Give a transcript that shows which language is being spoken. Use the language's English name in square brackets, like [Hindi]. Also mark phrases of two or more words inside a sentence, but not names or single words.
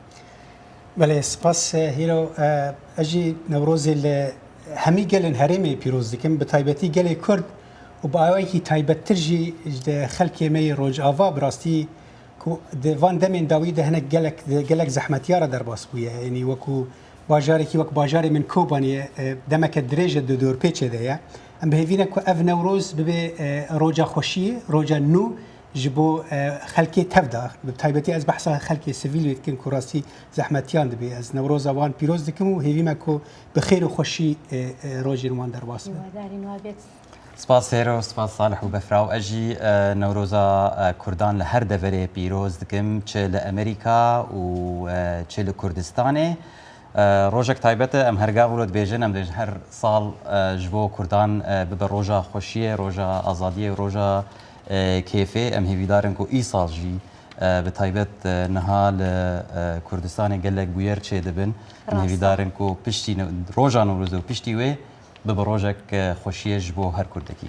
[Kurdish] بەڵێ سپاس هیرۆ ئەژی نەورۆزی لە هەمی گەلن هەرێمی پیرۆز دەکەم بە تایبەتی گەلی کورد و بە ئاوایکی تایبەتترژی خەلکێمەی ڕۆژئاوا بڕاستی وان دەمێن داوی دە هەنێک گەلک زەحمەتیارە دەرباس بووە ینی وەکو باژارێکی وەک باژاری من کۆبانیە دەمەکە درێژە دۆر پێچێدەیە ئەم بهێوینە کو ئەڤ نەورۆز ببێ ڕۆژە خۆشیە ڕۆژە نو ji bo xelkê tevda bi taybetî ez behsa xelkê sivîl wê dikim ku rastî zehmetiyan dibe ez newroza wan pîroz dikim û hêvî me ku bi xêr û xweşî rojên wan derbas be. سپاس هێرۆ سپاس ساڵح و بەفراو ئەژی نەورۆزە کوردان لە هەر دەڤەرێ پیرۆز دکم چ لە ئەمریکا و چ لە کوردستانê ڕۆژێک تایبەتە ئەم هەرگا وڵۆت بێژن ئەم دێژ هەر ساڵ ji bo کوردان ببە ڕۆژە خۆشیە ڕۆژە ئازادیە و ڕۆژە کێفێ ئەم هێویدارن و ئیساڵ ژی بە تایبەت نەها لە کوردستانی گەلێک بویەر چێ دەبن ئەم هێویدارن و پشتی ڕۆژان نەورۆزە و پشتی وێ بە ڕۆژێک خۆشیەش بۆ هەر کوردەکی.